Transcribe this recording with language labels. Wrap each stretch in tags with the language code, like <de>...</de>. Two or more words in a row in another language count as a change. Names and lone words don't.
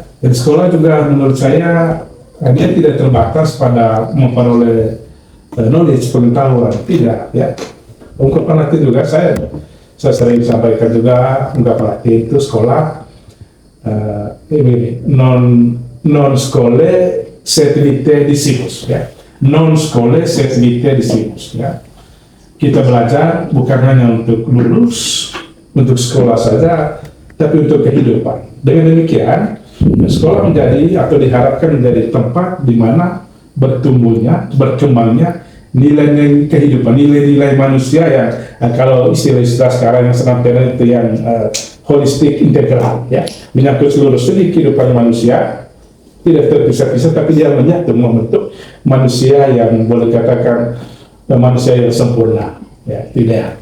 <id>Dan sekolah juga menurut saya dia tidak terbatas pada memperoleh knowledge, pengetahuan, tidak, ya. Ungkapan arti juga saya sering sampaikan juga, ungkapan arti itu sekolah ini</id> <la>non skole sed vitae discipus,</la> <id>ya.</id> <la>Non skole sed vitae discipus,</la> <id>ya. Kita belajar bukan hanya untuk lulus, untuk sekolah saja, tapi untuk kehidupan. Dengan demikian, sekolah menjadi atau diharapkan menjadi tempat di mana bertumbuhnya, berkembangnya nilai-nilai kehidupan, nilai-nilai manusia yang kalau istilah-istilah sekarang yang senang tren itu yang holistik integral, ya, menyangkut seluruh segi kehidupan manusia, tidak terpisah-pisah, tapi dia menyatu membentuk manusia yang boleh katakan manusia yang sempurna, ya, tidak.</id>